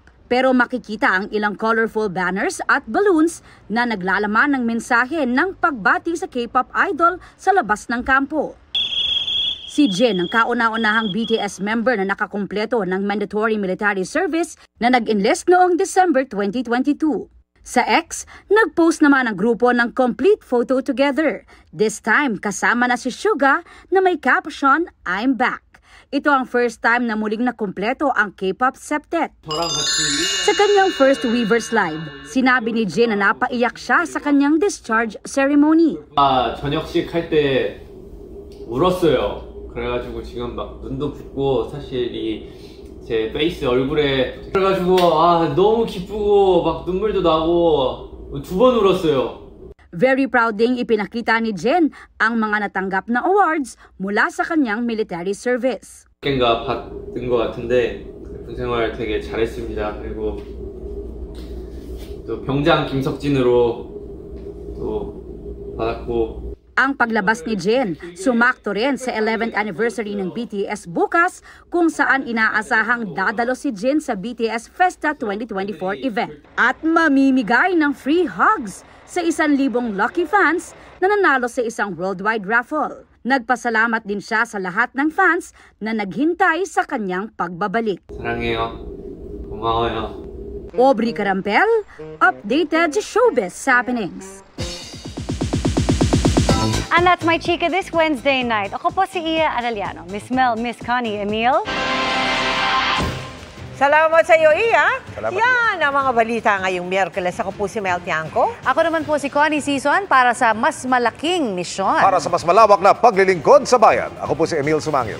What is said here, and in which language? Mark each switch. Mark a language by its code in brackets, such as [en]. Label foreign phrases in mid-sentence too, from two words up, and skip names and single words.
[tl] Pero makikita ang ilang [en] colorful banners [tl] at balloons na naglalaman ng mensahe ng pagbati sa K-pop idol sa labas ng kampo. Si Jin ang kauna-unahang BTS member na nakakumpleto ng [en] mandatory military service [tl] na nag-enlist noong December 2022. Sa X, nag-post naman ang grupo ng [en] complete photo together. This time, [tl] kasama na si Suga na may caption, [en] I'm back. [tl] Ito ang [en] first time [tl] na muling nakumpleto ang [en] K-pop septet. [tl] Sa kanyang first Weverse Live, sinabi ni Jin na napaiyak siya sa kanyang [en] discharge ceremony. [ko] 저녁식 할 때 울었어요. 그래가지고 지금 막 눈도 붓고 사실 제 페이스 얼굴에 그래가지고 너무 기쁘고 막 눈물도 나고 2번 울었어요. [en] Very proud [tl] ding ipinakita ni Jin ang mga natanggap na awards mula sa kanyang [en] military service. [ko] 가 받은 것 같은데 군생활 되게 잘했습니다. 그리고 또 병장 김석진으로 또 받았고. [tl] Ang paglabas ni Jin, sumakto rin sa [en] 11th anniversary [tl] ng BTS bukas kung saan inaasahang dadalo si Jin sa BTS Festa 2024 event. At mamimigay ng [en] free hugs [tl] sa 1,000 [en] lucky fans [tl] na nanalo sa isang [en] worldwide raffle. [tl] Nagpasalamat din siya sa lahat ng fans na naghintay sa kanyang pagbabalik. [ko] 사랑해요. 고마워요. [en] Aubrey Carampel, updated showbiz happenings. And that's my chika this Wednesday night. [tl] Ako po si Iya Arellano, Miss Mel, Miss Connie, Emil. Salamat sa iyo, Iya. Salamat, Yan ang mga balita ngayong Miyerkules. Ako po si Mel Tiangco. Ako naman po si Connie Sison para sa mas malaking misyon. Para sa mas malawak na paglilingkod sa bayan, ako po si Emil Sumangil.